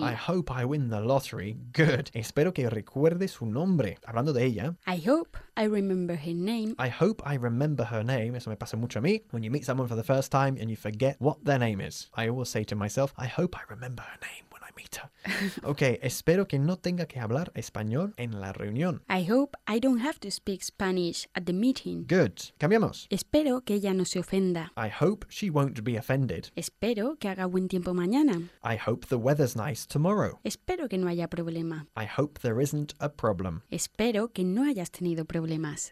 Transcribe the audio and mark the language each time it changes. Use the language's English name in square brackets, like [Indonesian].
[English] I hope I win the lottery. Good. [Spanish] Espero que recuerde su nombre. Hablando de ella. [English] I hope I remember her name. I hope I remember her name. [Spanish] Eso me pasa mucho a mí. [English] When you meet someone for the first time and you forget what their name is, I always say to myself, I hope I remember her name when I meet her. [Spanish] Okay, espero que no tenga que hablar español en la reunión. [English] I hope I don't have to speak Spanish at the meeting. [Spanish] Good. Cambiamos. Espero que ella no se ofenda. [English] I hope she won't be offended. [Spanish] Espero que haga buen tiempo mañana. [English] I hope the weather's nice tomorrow. [Spanish] Espero que no haya problema. [English] I hope there isn't a problem. [Spanish] Espero que no hayas tenido problemas.